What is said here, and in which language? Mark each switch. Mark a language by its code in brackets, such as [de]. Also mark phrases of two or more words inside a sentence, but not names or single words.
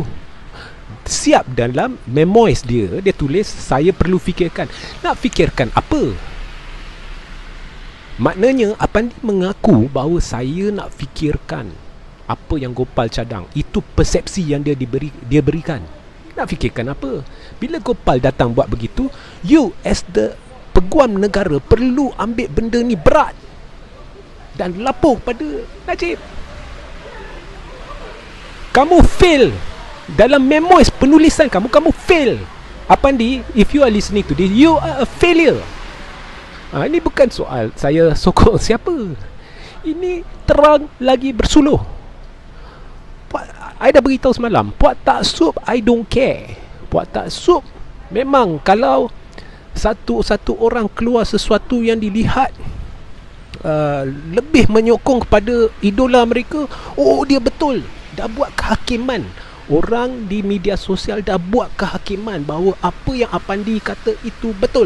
[ms] Siap dalam memoirs dia tulis, saya perlu fikirkan. Nak fikirkan apa? Maknanya Apandi mengaku bahawa saya nak fikirkan. apa yang Gopal cadang. Itu persepsi yang dia berikan. Nak fikirkan apa? Bila Gopal datang buat begitu, [en] you as the [ms] peguam negara perlu ambil benda ni berat dan lapor pada Najib. Kamu fail dalam memo penulisan kamu fail. [en] Apandi, if you are listening to this, you are a failure. [ms] Ini bukan soal saya sokong siapa. Ini terang lagi bersuluh. I dah beritahu semalam, puak tak sup [en] I don't care. [ms] Puak tak sup memang kalau satu orang keluar sesuatu yang dilihat lebih menyokong kepada idola mereka, oh dia betul, dah buat kehakiman. Orang di media sosial dah buat kehakiman bahawa apa yang Apandi kata itu betul.